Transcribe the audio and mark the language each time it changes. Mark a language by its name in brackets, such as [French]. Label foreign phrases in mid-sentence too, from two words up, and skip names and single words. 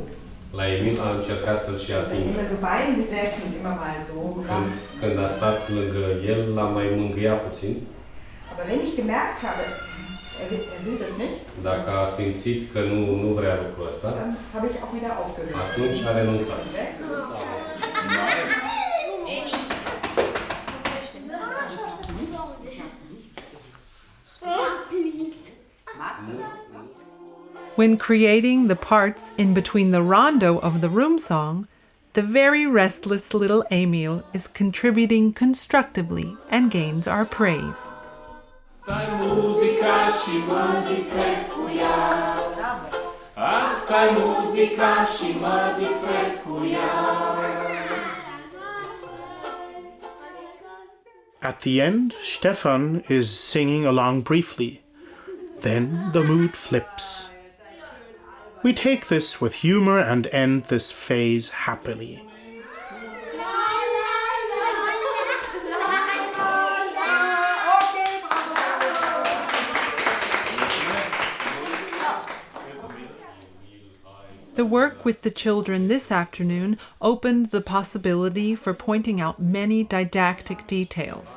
[Romanian] La Emil a încercat să-și atingă. [German] Immer so beiden gesessen und immer mal so. [Romanian] Când a stat lângă el, l-a mai mângâiat puțin. [German] Aber wenn ich gemerkt habe, er will das nicht, [Romanian] dacă a simțit că nu vrea lucrul ăsta, [German] dann habe ich auch wieder aufgehört. [Romanian] Atunci a renunțat. [English] When creating the parts in between the rondo of the room song, the very restless little Emil is contributing constructively and gains our praise. [Romanian] Asta-i muzica și mă distrez cu ea. Asta-i muzica și mă distrez cu ea. [English] At the end, Stefan is singing along briefly. Then the mood flips. We take this with humor and end this phase happily. The work with the children this afternoon opened the possibility for pointing out many didactic details.